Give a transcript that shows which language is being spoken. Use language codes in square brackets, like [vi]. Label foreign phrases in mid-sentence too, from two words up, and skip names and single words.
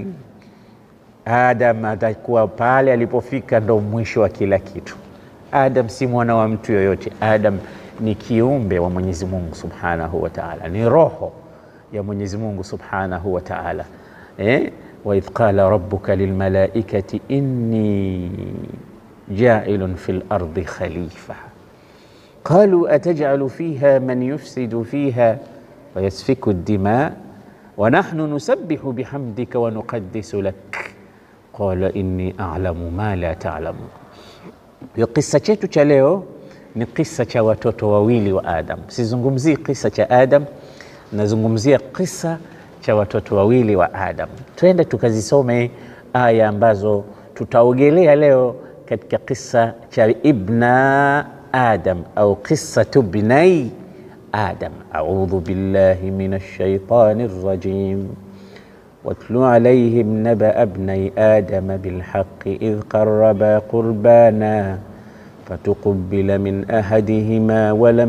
[sw] Adam atakuwa pale alipofika ndo mwisho wa kila kitu. Adam si mwana wa mtu yoyote. Adam ni kiumbe wa Mwenyezi Mungu [ar] سبحانه وتعالى, [sw] ni roho ya Mwenyezi Mungu [ar] سبحانه وتعالى. وإذ قال ربك للملائكة إني جاعل في الأرض خليفة قالوا أتجعل فيها من يفسد فيها ويسفك الدماء ونحن نسبح بحمدك ونقدس لك قال إني أعلم ما لا تعلمون. [sw] Hiyo kisa chetu cha leo ni kisa cha watoto wawili wa Adam. Sizungumzii kisa cha Adam, nazungumzia kisa cha watoto wawili wa Adam. Twende tukazisome aya ambazo tutaogelea leo katika kisa cha ibna Adam au [ar] قصة ابني آدم. أعوذ بالله من الشيطان الرجيم. واتل عليهم نبأ ابني آدم بالحق إذ قربا قربانا فتقبل من أحدهما ولم